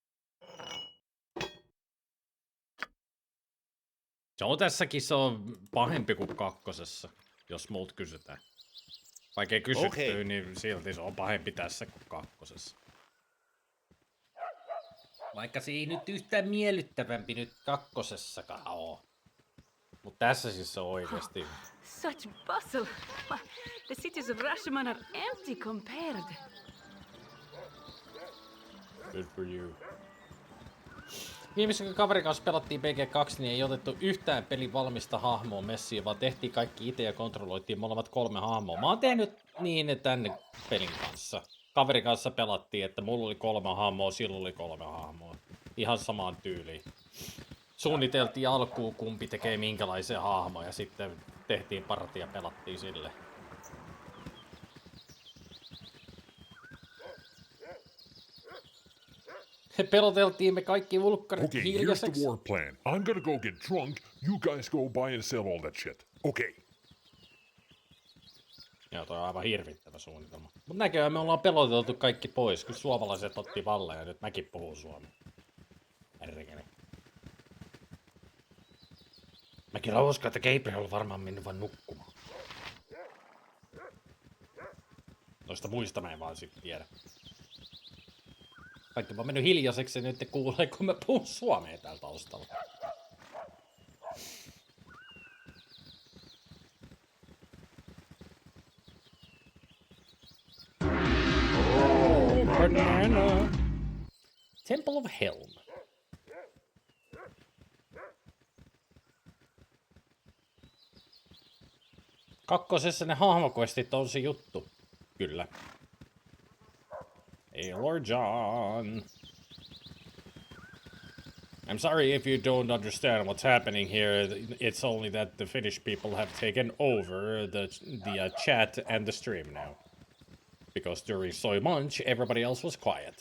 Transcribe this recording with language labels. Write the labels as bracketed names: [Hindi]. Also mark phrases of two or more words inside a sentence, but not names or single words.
[Finnish] Tässäkin se on pahempi kuin kakkosessa, jos multa kysytään. Vaikka ei kysytty, niin silti se on pahempi tässä kuin kakkosessa. Vaikka se ei nyt yhtään miellyttävämpi nyt kakkosessakaan oo. Mut tässä siis se on oikeesti. [English] Such bustle. Why, the cities of Rashomon are empty compared. Good for you. [Finnish] Viimeisen kun kaverin kanssa pelattiin BG2, niin ei otettu yhtään pelin valmista hahmoa messiin, vaan tehtiin kaikki itse ja kontrolloitiin molemmat 3 hahmoa. Mä oon tehnyt niin tänne pelin kanssa. Kaverin kanssa pelattiin, että mulla oli 3 hahmoa, sillä oli 3 hahmoa. Ihan samaan tyyliin. Suunniteltiin alkuun, kumpi tekee minkälaisia hahmoja, ja sitten tehtiin partia ja pelattiin sille. Peloteltiin me kaikki vulkkarit hiljaiseksi. [English] Here's the war plan. I'm gonna go get drunk, you guys go buy and sell all that shit. Okay. [Finnish] Joo, toi on aivan hirvittävä suunnitelma. Mut näköjään me ollaan peloteltu kaikki pois, kun suomalaiset otti vallan ja nyt mäkin puhun suomea. Herrekene. Mä kyllä uskon, että Gabriel on varmaan mennyt vaan nukkumaan. Noista muista mä en vaan sit tiedä. Kaikki vaan mennyt hiljaiseksi ja nyt ne kuulee, kun mä puhun suomea täällä taustalla. [English] Oh, banana. Temple of Helm. [Finnish] Kakkosessa ne hahmoquestit on se juttu. Kyllä. [English] Hey, Lord John. I'm sorry if you don't understand what's happening here. It's only that the Finnish people have taken over the chat and the stream now. Because during Soy Munch, everybody else was quiet.